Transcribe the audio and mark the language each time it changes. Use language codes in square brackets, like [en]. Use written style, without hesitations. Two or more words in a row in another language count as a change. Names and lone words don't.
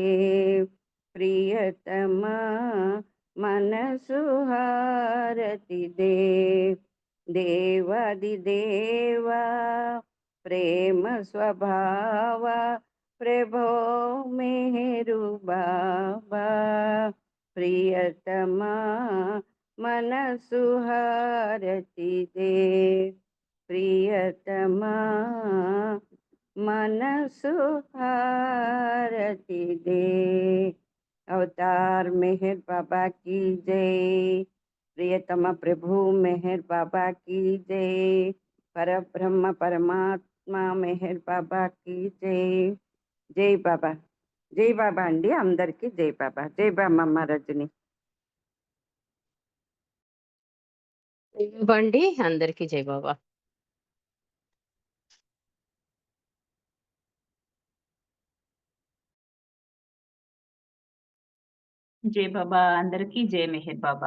[te] ప్రియతమా మనసు హారతి దే దేవాది దేవా ప్రేమ స్వభావ ప్రభో మెహరు బాబా ప్రియతమా మనసు హారతి దే ప్రియతమా మనసు హారతి దే [hi] अवतार मेहर बाबा की जय प्रियतम प्रभु मेहर बाबा की जय परब्रह्म परमात्मा मेहर बाबा की जय जय बाबा [te] అండి అందరికీ [hi] जय बाबा अम्मा रजनी [te] జై బాబా అండి. అందరికీ జై బాబా. జై బాబా అందరికీ జై మెహర్ బాబా.